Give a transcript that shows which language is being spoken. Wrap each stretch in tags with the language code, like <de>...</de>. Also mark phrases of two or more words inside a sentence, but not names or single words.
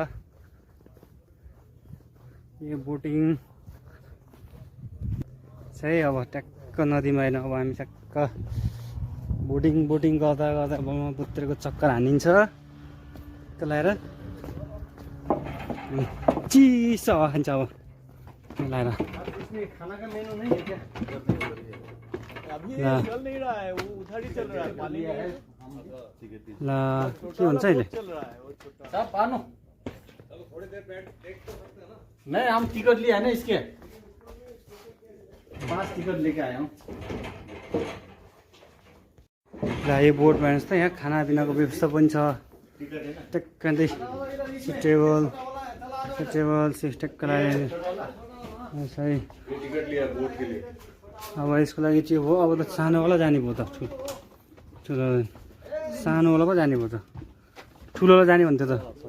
<ne>यो बोटिङ चाहिँ अब ट्याक्क नदीमा होइन अब हामी ट्याक्क बोटिङ गर्दा ब्रह्मपुत्रको चक्कर हानिन्छ त्यो लगाएर चिसो हावा खान्छ अब लगाएर ल के भन्छ अहिले</ne> <hi>नहीं हम टिकट लिए है ना इसके 5 टिकट लेके आए हूँ</hi> <ne>ल यो बोटमा हेर्नुहोस् त यहाँ खानापिनाको व्यवस्था पनि छ ट्याक्कै टेबल ट्याक्क लगाएर अब यसको लागि चाहिँ हो अब त सानोवाला जाने भयो त ठुलो सानोवाला पो जाने भयो त ठुलोवाला जाने भन्थ्यो त</ne>